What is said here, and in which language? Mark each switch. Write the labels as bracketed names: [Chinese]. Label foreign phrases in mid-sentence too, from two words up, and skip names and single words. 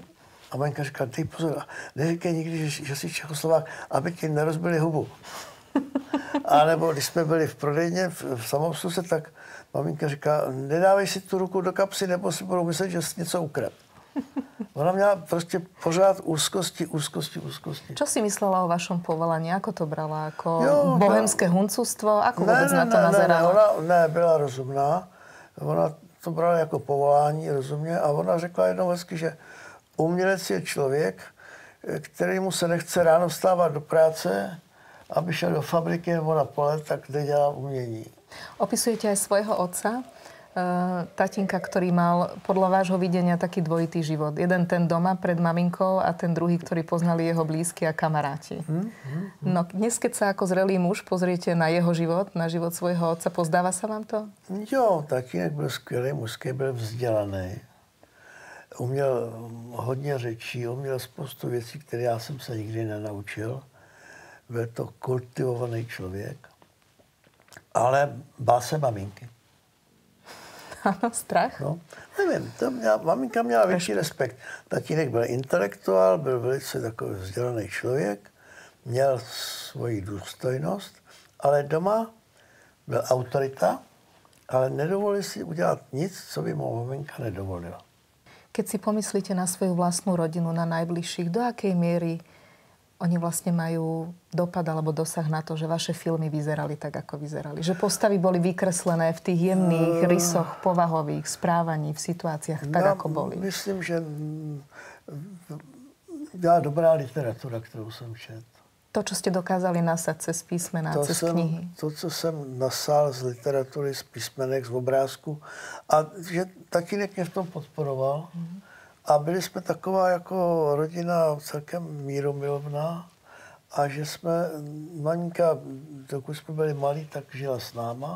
[Czech] A maminka říkala, ty pozor, neříkej nikdy, že jsi Čechoslovák, aby ti nerozbili hubu. A nebo když jsme byli v prodejně v samoobsluze, tak maminka říká, nedávej si tu ruku do kapsy, nebo si budou myslet, že jsi něco ukradl. Ona měla prostě pořád úzkosti. [Slovak] Čo si myslela o vašom povolaní? Ako to brala? Ako bohemské huncústvo? Ako vôbec na to nazerala? [Czech] Ona byla rozumná. Ona to brala jako povolání, rozumně. A ona řekla jednou hezky, že umělec je člověk, kterému se nechce ráno vstávat do práce, aby šel do fabriky nebo na pole, tak kde dělá umění. [Slovak] Opisujete aj svojho otca, tatínka, ktorý mal podľa vášho videnia taký dvojitý život. Jeden ten doma pred maminkou a ten druhý, ktorý poznali jeho blízky a kamaráti. No dnes, keď sa ako zrelý muž pozriete na jeho život, na život svojho otca, pozdáva sa vám to? [Czech] Jo, tatínek byl skvělý, mužský, byl vzdělaný. Uměl hodně řečí, uměl spoustu věcí, které já jsem se nikdy nenaučil. Byl to kultivovaný člověk. Ale bál se maminky. Ano, strach? No, nevím, maminka měla větší respekt. Tatínek byl intelektuál, byl velice takový vzdělaný člověk, měl svoji důstojnost, ale doma byl autorita, ale nedovolil si udělat nic, co by mu maminka nedovolila. [Slovak] Keď si pomyslíte na svoju vlastnú rodinu, na najbližších, do akej miery oni vlastne majú dopad alebo dosah na to, že vaše filmy vyzerali tak, ako vyzerali? Že postavy boli vykreslené v tých jemných rysoch povahových, správaní, v situáciách tak, ako boli? [Czech] Myslím, že byla dobrá literatura, kterou jsem četl. [Slovak] To, čo ste dokázali nasať cez písmená, cez knihy. [Czech] To, co jsem nasál z literatury, z písmenek, z obrázku. A že tatínek mě v tom podporoval. A byli jsme taková jako rodina celkem míromilovná. A že jsme, maminka, dokud jsme byli malí, tak žila s náma.